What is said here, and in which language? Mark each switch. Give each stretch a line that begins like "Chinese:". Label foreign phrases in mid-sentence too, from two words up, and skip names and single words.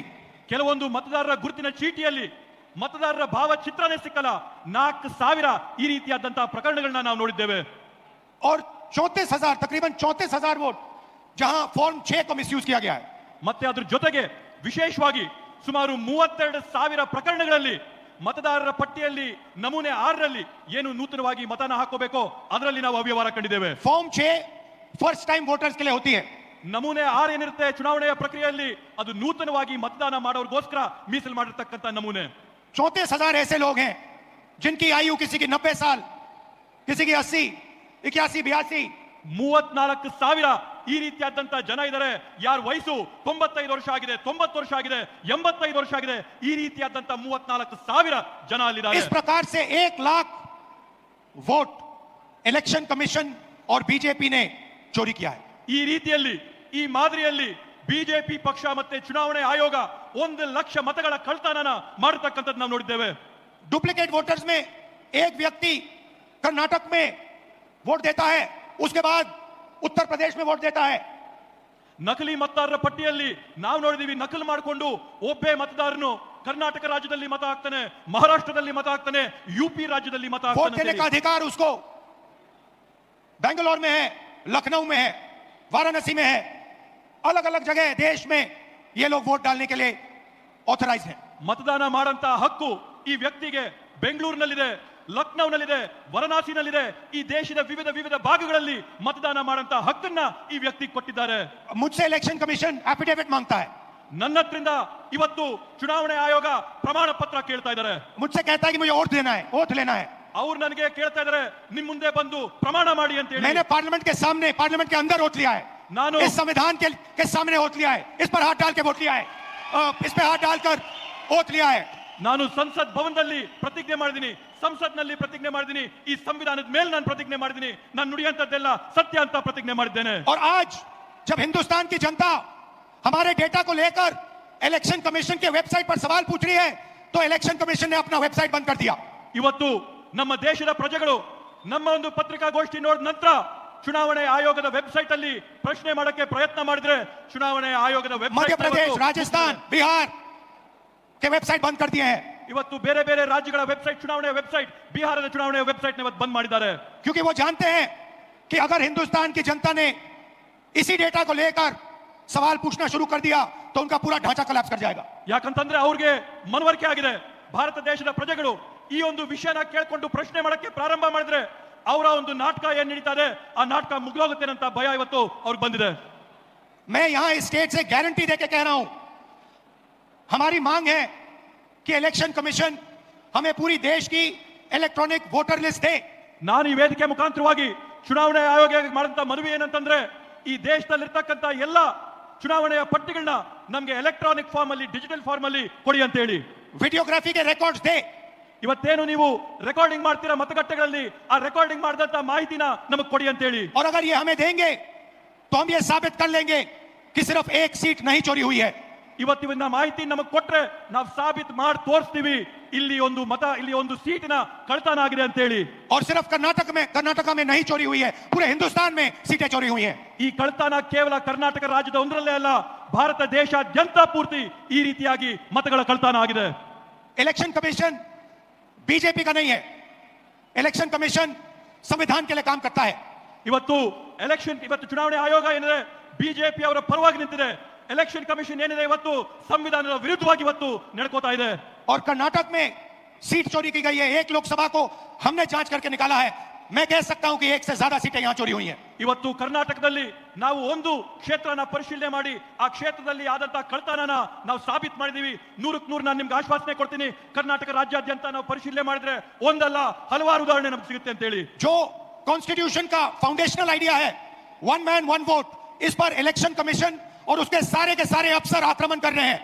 Kannada: ಕೆಲವೊಂದು ಮತದಾರರ ಗುರುತಿನ ಚೀಟಿಯಲ್ಲಿ ಮತದಾರರ ಭಾವಚಿತ್ರನೇ ಸಿಕ್ಕಲ್ಲ, 4,000 ಈ ರೀತಿಯಾದಂತಹ ಪ್ರಕರಣಗಳನ್ನ ನಾವು ನೋಡಿದ್ದೇವೆ।
Hindi: और 34,000 तकरीबन 34,000 वोट जहां फॉर्म 6 को मिसयूज किया गया है।
Kannada: ಮತ್ತೆ ಅದ್ರ ಜೊತೆಗೆ ವಿಶೇಷವಾಗಿ ಸುಮಾರು 32,000 ಪ್ರಕರಣಗಳಲ್ಲಿ ಮತದಾರರ ಪಟ್ಟಿಯಲ್ಲಿ ನಮೂನೆ 6ರಲ್ಲಿ ಏನು ನೂತನವಾಗಿ ಮತನ ಹಾಕೋಬೇಕೋ ಅದರಲ್ಲಿ ನಾವು ಅವ್ಯವಹಾರ ಕಂಡಿದ್ದೇವೆ।
Hindi: फॉर्म 6
English: first time voters
Hindi: के लिए होती है।
Kannada: ನಮೂನೆ 6 ಏನಿರುತ್ತೆ ಚುನಾವಣೆಯ ಪ್ರಕ್ರಿಯೆಯಲ್ಲಿ ಅದು ನೂತನವಾಗಿ ಮತದಾನ ಮಾಡೋರ್ಗೋಸ್ಕರ ಮೀಸಲು ಮಾಡಿರ್ತಕ್ಕಂಥ ನಮೂನೆ।
Hindi: 34,000 ऐसे लोग हैं जिनकी आयु किसी की 90 साल, किसी की 80, 81, 82।
Kannada: 34,000 ಈ ರೀತಿಯಾದಂತ ಜನ ಇದ್ದಾರೆ, ಯಾರ ವಯಸ್ಸು 95 ವರ್ಷ ಆಗಿದೆ, 90 ವರ್ಷ ಆಗಿದೆ, 85 ವರ್ಷ ಆಗಿದೆ, ಈ ರೀತಿಯಾದಂತ 34,000 ಜನ ಅಲ್ಲಿದ್ದಾರೆ।
Hindi: इस प्रकार से 1 लाख वोट इलेक्शन कमीशन और बीजेपी ने चोरी किया है।
Kannada: ಈ ರೀತಿಯಲ್ಲಿ ಈ ಮಾದರಿಯಲ್ಲಿ ಬಿಜೆಪಿ ಪಕ್ಷ ಮತ್ತೆ ಚುನಾವಣೆ ಆಯೋಗ 1 ಲಕ್ಷ ಮತಗಳ ಕಳ್ತನನ ಮಾಡತಕ್ಕಂಥದ್ದು ನಾವು ನೋಡಿದ್ದೇವೆ।
English: duplicate voters
Hindi: में एक व्यक्ति कर्नाटक में वोट देता है, उसके बाद उत्तर प्रदेश में वोट देता है।
Kannada: ನಕಲಿ ಮತದಾರರ ಪಟ್ಟಿಯಲ್ಲಿ ನಾವು ನೋಡಿದೀವಿ, ನಕಲು ಮಾಡಿಕೊಂಡು ಒಬ್ಬೇ ಮತದಾರನು ಕರ್ನಾಟಕ ರಾಜ್ಯದಲ್ಲಿ ಮತ ಹಾಕ್ತಾನೆ, ಮಹಾರಾಷ್ಟ್ರದಲ್ಲಿ ಮತ ಹಾಕ್ತಾನೆ, ಯುಪಿ ರಾಜ್ಯದಲ್ಲಿ ಮತ
Hindi: वोट देने का
Kannada: हाक्ताने।
Hindi: अधिकार उसको बेंगलोर में है, लखनऊ में है, वाराणसी में है, अलग अलग जगह देश में ये लोग वोट डालने के लिए ऑथराइज हैं।
Kannada: ಮತದಾನ ಮಾಡಂತ ಹಕ್ಕು ಈ ವ್ಯಕ್ತಿಗೆ ಬೆಂಗಳೂರಿನಲ್ಲಿದೆ, ಲಕ್ನೌನಲ್ಲಿದೆ, ವಾರಣಾಸಿನಲ್ಲಿದೆ. ಈ ದೇಶದ ವಿವಿಧ ವಿವಿಧ ಭಾಗಗಳಲ್ಲಿ ಮತದಾನ ಮಾಡಂತ ಹಕ್ಕನ್ನ ಈ ವ್ಯಕ್ತಿ ಕೊಟ್ಟಿದ್ದಾರೆ.
Hindi: मुझसे इलेक्शन कमीशन एफिडेविट मांगता है,
Kannada: ನನ್ನ ಹತ್ರಿಂದ ಇವತ್ತು ಚುನಾವಣೆ ಆಯೋಗ ಪ್ರಮಾಣ ಪತ್ರ ಕೇಳ್ತಾ ಇದ್ದಾರೆ.
Hindi: मुझसे कहता है कि मुझे वोट देना है, वोट लेना है।
Kannada: ಅವ್ರು ನನಗೆ ಕೇಳ್ತಾ ಇದ್ದಾರೆ, ನಿಮ್ ಮುಂದೆ ಬಂದು ಪ್ರಮಾಣ ಮಾಡಿ ಅಂತ ಹೇಳಿ.
Hindi: मैंने पार्लियामेंट के सामने, पार्लियामेंट के अंदर वोट लिया है,
Kannada: नानो
Hindi: इस संविधान के सामने वोट लिया है, इस पर हाथ डाल के वोट लिया है, इस पे हाथ डालकर वोट लिया है।
Kannada: ನಾನು ಸಂಸತ್ ಭವನದಲ್ಲಿ ಪ್ರತಿಜ್ಞೆ ಮಾಡಿದ್ದೀನಿ, ಸಂಸತ್ನಲ್ಲಿ ಪ್ರತಿಜ್ಞೆ ಮಾಡಿದ್ದೀನಿ, ಈ ಸಂವಿಧಾನದ ಮೇಲೆ ನಾನು ಪ್ರತಿಜ್ಞೆ ಮಾಡಿದ್ದೀನಿ, ನಾನು ನುಡಿಯಂತದ್ದೆಲ್ಲ ಸತ್ಯ ಅಂತ ಪ್ರತಿಜ್ಞೆ ಮಾಡಿದ್ದೇನೆ.
Hindi: और आज जब हिंदुस्तान की जनता हमारे डेटा को लेकर इलेक्शन कमीशन के वेबसाइट पर सवाल पूछ रही है, तो इलेक्शन कमीशन ने अपना वेबसाइट बंद कर दिया।
Kannada: ಇವತ್ತು ನಮ್ಮ ದೇಶದ ಪ್ರಜೆಗಳು ನಮ್ಮ ಒಂದು ಪತ್ರಿಕಾಗೋಷ್ಠಿ ನೋಡಿದ ನಂತರ ಚುನಾವಣೆ ಆಯೋಗದ ವೆಬ್ಸೈಟ್ ಅಲ್ಲಿ ಪ್ರಶ್ನೆ ಮಾಡಕ್ಕೆ ಪ್ರಯತ್ನ ಮಾಡಿದ್ರೆ ಚುನಾವಣೆ ಆಯೋಗದ
Hindi: मध्य प्रदेश, राजस्थान, बिहार के वेबसाइट बंद कर दिए हैं,
Kannada: ಇವತ್ತು ಬೇರೆ ಬೇರೆ ರಾಜ್ಯಗಳ ವೆಬ್ಸೈಟ್, ಚುನಾವಣೆ ವೆಬ್ಸೈಟ್, ಬಿಹಾರದ ಚುನಾವಣೆ ವೆಬ್ಸೈಟ್ ಇವತ್ತು ಬಂದ್ ಮಾಡಿದ್ದಾರೆ.
Hindi: क्योंकि वो जानते हैं कि अगर हिंदुस्तान की जनता ने इसी डेटा को लेकर सवाल पूछना शुरू कर दिया तो उनका पूरा ढांचा कोलैप्स कर जाएगा।
Kannada: ಯಾಕಂತಂದ್ರೆ ಅವ್ರಿಗೆ ಮನವರಿಕೆ ಆಗಿದೆ, ಭಾರತ ದೇಶದ ಪ್ರಜೆಗಳು ಈ ಒಂದು ವಿಷಯನ ಕೇಳ್ಕೊಂಡು ಪ್ರಶ್ನೆ ಮಾಡಕ್ಕೆ ಪ್ರಾರಂಭ ಮಾಡಿದ್ರೆ ಅವರ ಒಂದು ನಾಟಕ ಏನ್ ನಡೀತಾ ಇದೆ ಆ ನಾಟಕ ಮುಗಿದೋಗುತ್ತೆ ಅಂತ ಭಯ ಇವತ್ತು ಅವ್ರಿಗೆ ಬಂದಿದೆ.
Hindi: मैं यहां इस स्टेट से गारंटी देके कह रहा हूं, हमारी मांग है कि इलेक्शन कमीशन हमें पूरी देश की
English: electronic voter list
Hindi: दे।
Kannada: ನಾನು ಈ ವೇದಿಕೆ ಮುಖಾಂತರವಾಗಿ ಚುನಾವಣೆ ಆಯೋಗಕ್ಕೆ ಮಾಡಿದಂತ ಮನವಿ ಏನಂತಂದ್ರೆ ಈ ದೇಶದಲ್ಲಿರ್ತಕ್ಕಂಥ ಎಲ್ಲ ಚುನಾವಣೆಯ ಪಟ್ಟಿಗಳನ್ನ ನಮಗೆ
English: electronic form
Kannada: ಅಲ್ಲಿ,
English: digital form
Kannada: ಅಲ್ಲಿ ಕೊಡಿ ಅಂತ ಹೇಳಿ.
Hindi: वीडियोग्राफी के रिकॉर्ड्स दे।
Kannada: ಇವತ್ತೇನು ನೀವು ರೆಕಾರ್ಡಿಂಗ್ ಮಾಡ್ತೀರಾ ಮತಗಟ್ಟೆಗಳಲ್ಲಿ, ಆ ರೆಕಾರ್ಡಿಂಗ್ ಮಾಡಿದಂತ ಮಾಹಿತಿನ ನಮಗೆ ಕೊಡಿ ಅಂತ ಹೇಳಿ.
Hindi: और अगर ये हमें देंगे तो हम ये साबित कर लेंगे कि सिर्फ एक सीट नहीं चोरी हुई है।
Kannada: ಇವತ್ತಿನ ಮಾಹಿತಿ ನಮಗೆ ಕೊಟ್ರೆ ನಾವು ಸಾಬೀತು ಮಾಡಿ ತೋರಿಸ್ತೀವಿ ಇಲ್ಲಿ ಒಂದು ಮತ, ಇಲ್ಲಿ ಒಂದು ಸೀಟಿನ ಕಳ್ತನ ಆಗಿದೆ ಅಂತ ಹೇಳಿ.
Hindi: और सिर्फ कर्नाटका में नहीं चोरी हुई है, पूरे हिंदुस्तान में सीटें चोरी हुई हैं।
Kannada: ಈ ಕಳ್ತನ ಕೇವಲ ಕರ್ನಾಟಕ ರಾಜ್ಯದ ಒಂದರಲ್ಲೇ ಅಲ್ಲ, ಭಾರತ ದೇಶಾದ್ಯಂತ ಪೂರ್ತಿ ಈ ರೀತಿಯಾಗಿ ಮತಗಳ ಕಳ್ತನ ಆಗಿದೆ.
Hindi: इलेक्शन कमीशन बीजेपी का नहीं है, इलेक्शन कमीशन संविधान के लिए काम करता है।
Kannada: ಇವತ್ತು ಚುನಾವಣೆ ಆಯೋಗ ಏನಿದೆ ಬಿಜೆಪಿ ಅವರ ಪರವಾಗಿ ನಿಂತಿದೆ. ಎಲೆಕ್ಷನ್ ಕಮಿಷನ್ ಏನಿದೆ ಇವತ್ತು ಸಂವಿಧಾನದ ವಿರುದ್ಧವಾಗಿ ಇವತ್ತು ನಡ್ಕೋತಾ ಇದೆ.
Hindi: और कर्नाटक में सीट चोरी की गई है, एक लोकसभा को हमने जांच करके निकाला है। मैं कह सकता हूं कि एक से ज्यादा सीटें यहां चोरी हुई हैं।
Kannada: ಇವತ್ತು ಕರ್ನಾಟಕದಲ್ಲಿ ನಾವು ಒಂದು ಕ್ಷೇತ್ರನ ಪರಿಶೀಲನೆ ಮಾಡಿ ಆ ಕ್ಷೇತ್ರದಲ್ಲಿ ಆದಂತ ಕಳ್ತನನ ನಾವು ಸಾಬೀತು ಮಾಡಿದೀವಿ. 100ಕ್ಕೆ 100 ನಾನು ನಿಮ್ಗೆ ಆಶ್ವಾಸನೆ ಕೊಡ್ತೀನಿ, ಕರ್ನಾಟಕ ರಾಜ್ಯಾದ್ಯಂತ ನಾವು ಪರಿಶೀಲನೆ ಮಾಡಿದ್ರೆ ಒಂದಲ್ಲ ಹಲವಾರು ಉದಾಹರಣೆ ನಮ್ಗೆ ಸಿಗುತ್ತೆ ಅಂತ ಹೇಳಿ.
Hindi: जो कॉन्स्टिट्यूशन का
English: foundational idea
Hindi: है,
English: one man one vote,
Hindi: इस पर इलेक्शन कमीशन और उसके सारे अफसर आक्रमण कर रहे हैं।